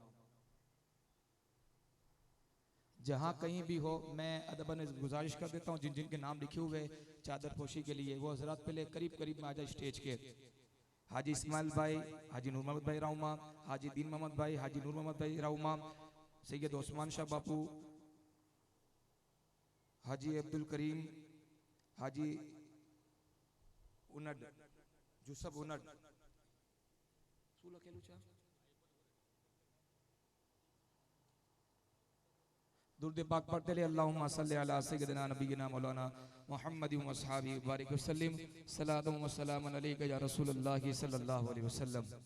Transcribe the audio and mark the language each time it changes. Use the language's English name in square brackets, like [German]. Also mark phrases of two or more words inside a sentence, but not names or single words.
[Hindi] जहाँ कहीं भी हो मैं अदबन गुजारिश कर देता हूँ जिन जिन के नाम लिखे हुए चादर पोशी के लिए वो हजरात पहले करीब करीब में आ जाए स्टेज के। हाजी इस्माइल भाई हाजी नूर मोहम्मद भाई राउमा, हाजी दीन मोहम्मद भाई हाजी नूर मोहम्मद भाई राउमा, सैयद ओस्मान शाह बापू, हाजी अब्दुल करीम हाजी उनड जुसफ उनड दुरूद पाक पढ़ते रहे। [Arabic] اللهم صل على سيدنا نبينا مولانا محمد و أصحابي بارك وسلم صلاة و سلام عليك يا رسول الله صلى الله عليه وسلم.